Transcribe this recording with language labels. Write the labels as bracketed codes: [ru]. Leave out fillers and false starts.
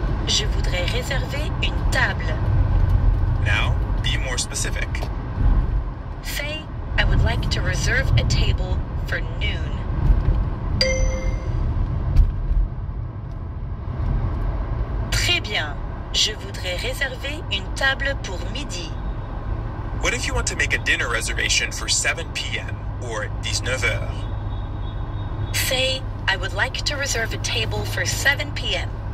[fr] Je voudrais réserver une table. [en] Now, be more specific. Say, I would like to reserve a table for noon. [fr] Très bien. Je voudrais réserver une table pour midi. [en] What if you want to make a dinner reservation for 7 p.m. or [fr] 19 heures? [en] Say, I would like to reserve a table for 7 p.m.